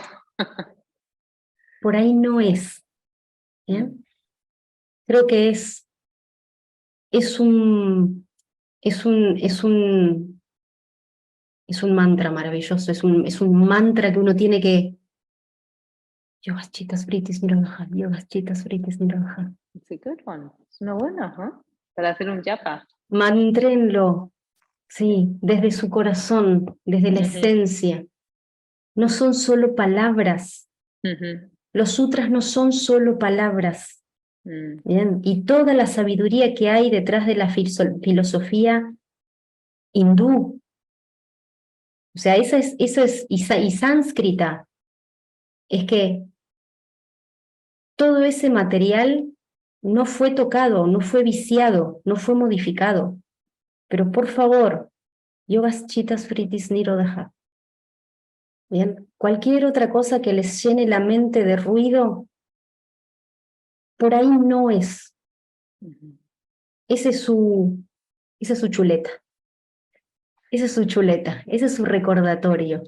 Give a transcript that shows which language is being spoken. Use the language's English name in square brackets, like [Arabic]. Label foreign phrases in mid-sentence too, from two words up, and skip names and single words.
[Spanish] Por ahí no es. Mm, ¿Bien? Creo que es un, es un, es un, es un mantra maravilloso, es un mantra que uno tiene que... [Sanskrit] Yogaschitas Vritis Nirodha, Yogaschitas Vritis Nirodha. [English] it's a good one. [Spanish] Es una buena, ¿no? Para hacer un yapa. Mantrénlo, sí, desde su corazón, desde la Ujú, esencia. No son solo palabras. ujú, Los sutras no son solo palabras, mm, ¿bien? Y toda la sabiduría que hay detrás de la filosofía hindú, o sea, eso es, y sánscrita, es que todo ese material no fue tocado, no fue viciado, no fue modificado. Pero por favor, [Sanskrit] yogas chitas fritis nirodha. [Spanish] Bien, cualquier otra cosa que les llene la mente de ruido, por ahí no es. ujú. Ese es su, esa es su chuleta. Esa es su chuleta, ese es su recordatorio.